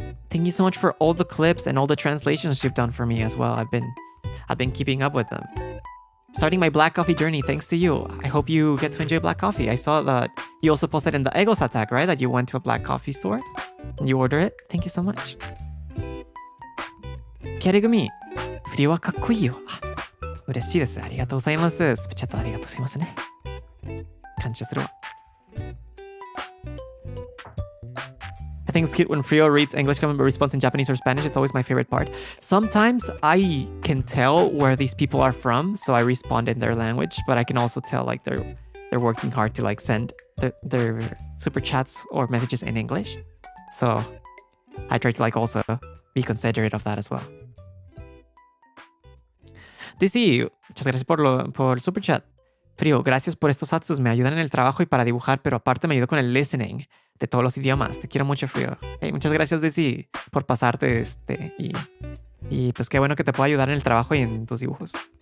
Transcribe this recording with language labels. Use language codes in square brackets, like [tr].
[en] Thank you so much for all the clips and all the translations you've done for me as well. I've been keeping up with them. Starting my black coffee journey thanks to you. I hope you get to enjoy black coffee. I saw that you also posted in the Egos attack, right? That you went to a black coffee store and you ordered it. Thank you so much. [ja] キャレグミ、振りはかっこいいよ。嬉しいです。ありがとうございます。スプチャットありがとうございますね。感謝するわ。 [en] I think it's cute when Frio reads English comment but responds in Japanese or Spanish. It's always my favorite part. Sometimes I can tell where these people are from, so I respond in their language, but I can also tell like they're working hard to like send their super chats or messages in English. So I try to like also be considerate of that as well. [es] DC, muchas gracias por el super chat. Frio, gracias por estos Zatsus. Me ayudan en el trabajo y para dibujar, pero aparte me ayudó con el listening de todos los idiomas. Te quiero mucho, Frio. Hey, muchas gracias, DC, por pasarte y pues qué bueno que te pueda ayudar en el trabajo y en tus dibujos.